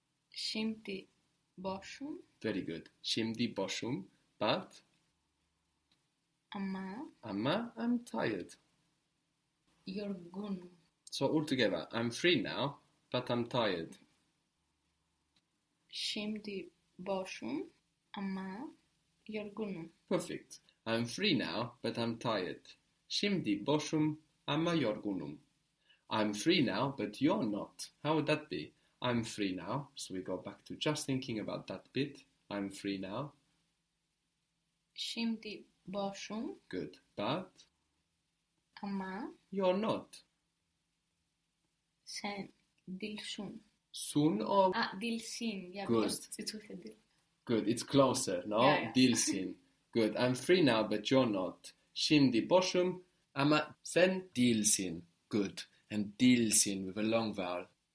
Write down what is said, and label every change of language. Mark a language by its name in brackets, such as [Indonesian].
[Turkish] Şimdi boşum. [English] Very good. [Turkish] Şimdi boşum, [English] but? [Turkish] Ama [English] I'm tired. [Turkish] Yorgun. [English] So altogether, I'm free now, but I'm tired. [Turkish] Şimdi boşum ama yorgunum. [English] Perfect. I'm free now, but I'm tired. [Turkish] Şimdi boşum ama yorgunum. [English] I'm free now, but you're not. How would that be? I'm free now. So we go back to just thinking about that bit. I'm free now. [Turkish] Şimdi boşum. [English] Good. But? [Turkish] Ama? [English] You're not. [Turkish] Sen değilsin. [English] Soon or? [Turkish] Değilsin. [English] Yeah, good. It's with a dil. Good. It's closer, no? Yeah, yeah. [Turkish] Değilsin. [English] Good. I'm free now, but you're not. [Turkish] Şimdi boşum. Ama sen değilsin. [English] Good. And değilsin with a long vowel.